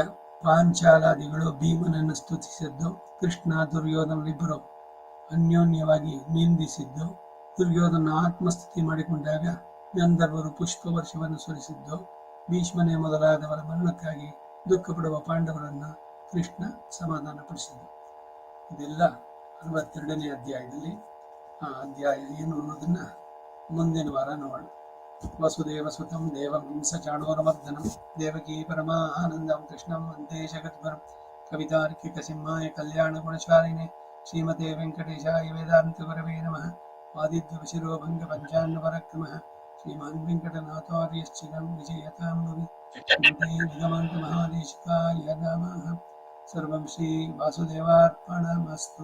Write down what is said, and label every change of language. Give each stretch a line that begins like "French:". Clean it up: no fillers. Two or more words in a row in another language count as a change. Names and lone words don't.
Kannada: ಪಾಂಚಾಲಾದಿಗಳು ಭೀಮನನ್ನು ಸ್ತುತಿಸಿದ್ದು, ಕೃಷ್ಣ ದುರ್ಯೋಧನರಿಬ್ಬರು ಅನ್ಯೋನ್ಯವಾಗಿ ನಿಂದಿಸಿದ್ದು, ದುರ್ಯೋಧನ ಆತ್ಮಸ್ತುತಿ ಮಾಡಿಕೊಂಡಾಗ ಗಂಧರ್ವರು ಪುಷ್ಪವರ್ಷವನ್ನು ಸುರಿಸಿದ್ದು, ಭೀಷ್ಮನೇ ಮೊದಲಾದವರ ಮರಣಕ್ಕಾಗಿ ದುಃಖ ಪಡುವ ಪಾಂಡವರನ್ನು ಕೃಷ್ಣ ಸಮಾಧಾನಪಡಿಸಿದ್ದು. ಇದೆಲ್ಲ 62ನೇ ಅಧ್ಯಾಯದಲ್ಲಿ. ಆ ಅಧ್ಯಾಯ ಏನು ಅನ್ನೋದನ್ನ ಮುಂದಿನ ವಾರ ನೋಡೋಣ.
Sanskrit: ವಸುದೇವ ಸುತಂ ದೇವಂ ಚಾಣೂರಮರ್ದನಂ ದೇವಕೀ ಪರಮಾನಂದಂ ಕೃಷ್ಣಂ ವಂದೇ ಜಗದ್ಗುರುಂ ಕವಿತಾರ್ಕಿಕ ಸಿಂಹಾಯ ಕಲ್ಯಾಣ ಗುಣಶಾಲಿನೇ ಶ್ರೀಮತೆ ವೆಂಕಟೇಶಾಯ ವೇದಾಂತ ಗುರವೇ ನಮಃ. ವಾದಿದ್ವಶಿರೋ ಭಂಗ ಪಂಚಾನ್ನ ಪರಕ್ರಮಃ ಶ್ರೀಮಾನ್ ವೆಂಕಟನಾಥಾರ್ಯಶ್ಚಿರಂ ವಿಜಯತಾಂ ಭುವಿ ನಿಗಮಾಂತ ಮಹಾದೇಶಿಕಾಯ ನಮಃ. ಸರ್ವಂ ಶ್ರೀ ವಾಸುದೇವಾರ್ಪಣಮಸ್ತು.